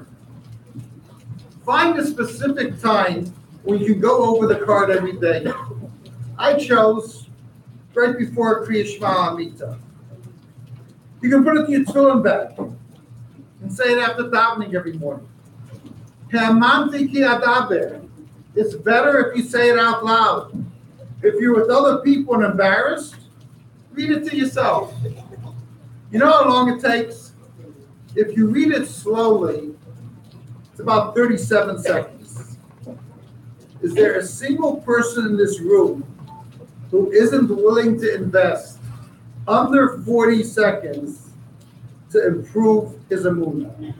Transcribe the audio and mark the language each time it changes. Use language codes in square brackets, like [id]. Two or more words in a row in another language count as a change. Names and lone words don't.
[en] Find a specific time when you go over the card every day. I chose right before [he] קריאת שמע על המיטה. [en] You can put it in your tefillin bag and say it after davening every morning. [he] האמנתי כי אדבר. [en] It's better if you say it out loud. If you're with other people and embarrassed, read it to yourself. You know how long it takes? If you read it slowly, it's about 37 seconds. Is there a single person in this room who isn't willing to invest under 40 seconds to improve his emunah?